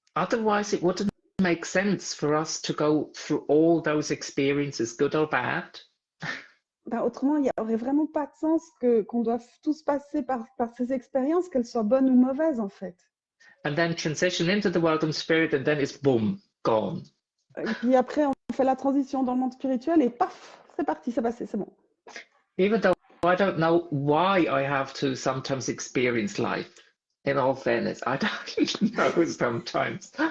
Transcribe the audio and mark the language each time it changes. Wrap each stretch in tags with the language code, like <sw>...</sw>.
<en>Otherwise, it wouldn't make sense for us to go through all those experiences, good or bad.</en> <fr>Autrement, il n'y aurait vraiment pas de sens qu'on doive tous passer par ces expériences, qu'elles soient bonnes ou mauvaises, en fait.</fr> <en>And then transition into the world of spirit, and then it's boom, gone.</en> <fr>Et puis après, on fait la transition dans le monde spirituel et paf, c'est parti, c'est passé, c'est bon.</fr> <en>Even though I don't know why I have to sometimes experience life. In all fairness, I don't know sometimes.</en>